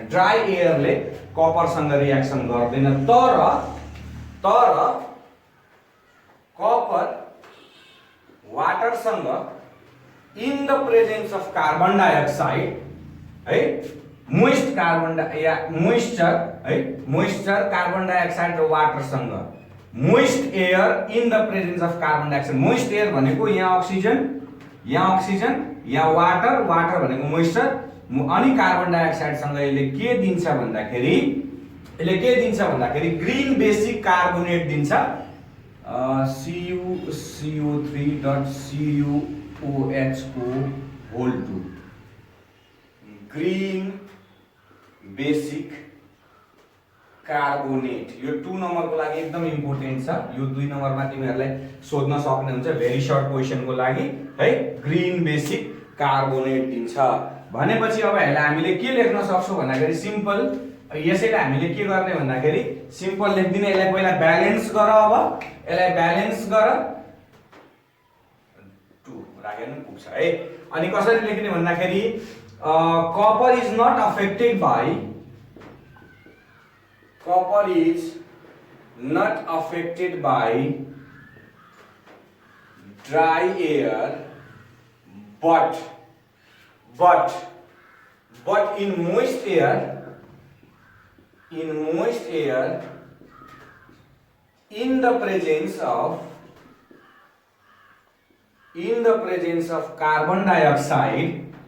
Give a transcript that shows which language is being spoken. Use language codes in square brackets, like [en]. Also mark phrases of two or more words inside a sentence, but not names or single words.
[ne] ड्राई एयरले कपरसँग रिएक्सन गर्दैन। तर कपर वाटरसँग [en] in the presence of carbon dioxide [ne] है, [en] moist carbon dioxide [ne] र वाटरसँग, [en] moist air in the presence of carbon dioxide. moist air [ne] भनेको यहाँ अक्सिजन यहाँ वाटर भनेको मोइस्चर, अनि कार्बन डाइअक्साइडसँग यसले के दिन्छ भन्दाखेरि [en] green basic carbonate [ne] दिन्छ। CuCO3.CuOH2 [en] green basic carbonate. [ne] यो 2 नम्बरको लागि एकदम इम्पोर्टेन्ट छ। यो 2 नम्बरमा तिमीहरूलाई सोध्न सक्ने हुन्छ [en] very short question [ne] लागि है। [en] green basic carbonate [ne] दिन्छ भनेपछि अब यसलाई हामीले के लेख्न सक्छौं भन्दाखेरि सिम्पल। यसैलाई हामीले के गर्ने भन्दाखेरि सिम्पल लेख्दिने। यसलाई पहिला ब्यालेन्स गर। अब यसलाई ब्यालेन्स गर 2 राखे नि पुग्छ है। अनि कसरी लेख्ने भन्दाखेरि [en] copper is not affected by dry air, but in moist air in the presence of carbon dioxide